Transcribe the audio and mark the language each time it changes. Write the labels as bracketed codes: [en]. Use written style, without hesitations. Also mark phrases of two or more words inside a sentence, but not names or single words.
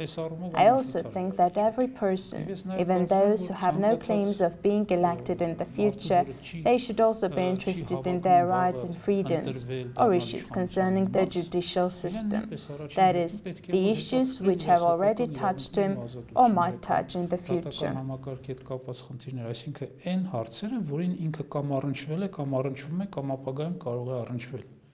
[en] I also think that every person, even those who have no claims of being elected in the future, they should also be interested in their rights and freedoms or issues concerning the judicial system. That is, the issues which have already touched him or might touch in the future. [hy] Այսինքն այն հարցերը, որին ինքը կամ առնչվել է, կամ առնչվում է, կամ ապագայում կարող է առնչվել։